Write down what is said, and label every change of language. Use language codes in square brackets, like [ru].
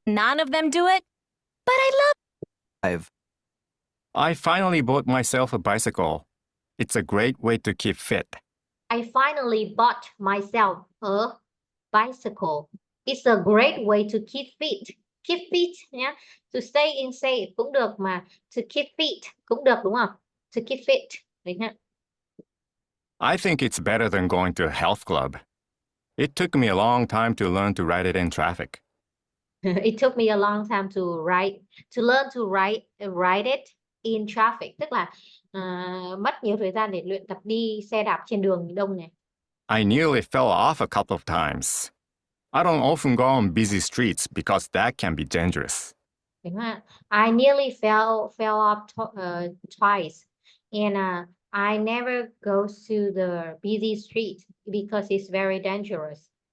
[en] None of them do it, but I love 5, I finally bought myself a bicycle. It's a great way to keep fit. I finally bought myself a bicycle. It's a great way to keep fit. Keep fit nhé. [vi] To stay in shape cũng được mà to keep fit cũng được đúng không? [en] To keep fit. Đấy nhá. I think it's better than going to a health club. It took me a long time to learn to ride it in traffic. It took me a long time to learn to ride it in traffic. [vi] Tức là mất nhiều thời gian để luyện tập đi xe đạp trên đường đông này. [en] I nearly fell off a couple of times. I don't often go on busy streets because that can be dangerous. [vi] Đúng không ạ? [en] I nearly fell off twice, and I never go to the busy street because it's very dangerous.